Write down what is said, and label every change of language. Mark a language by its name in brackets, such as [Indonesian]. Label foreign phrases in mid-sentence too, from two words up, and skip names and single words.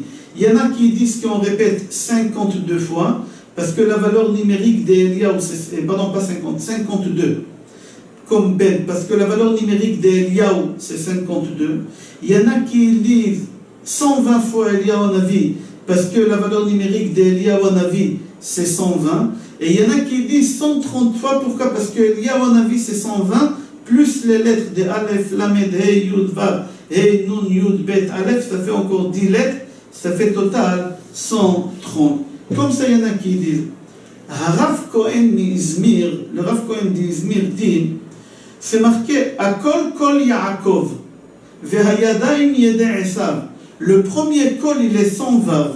[French] Il y en a qui disent qu'on répète 52 fois, parce que la valeur numérique d'Eliyahu, pardon, pas 50, 52, comme Ben, parce que la valeur numérique d'Eliyahu, c'est 52. Il y en a qui disent 120 fois Eliyahu Hanavi, parce que la valeur numérique d'Eliyahu Hanavi, c'est 120. Et il y en a qui disent 130 fois, pourquoi? Parce que Eliyahu Hanavi, c'est 120, plus les lettres de Aleph, Lamed, Hey, Yud, Vav, Hey, Nun, Yud, Bet, Aleph, ça fait encore 10 lettres, ça fait total 130. Comme ça, il y en a qui disent, Rav Cohen d'Izmir, le Rav Cohen d'Izmir dit, c'est marqué, [Hebrew] הקול קול יעקב והידים ידי עשו. [French] Le premier Kol, il est sans Vav.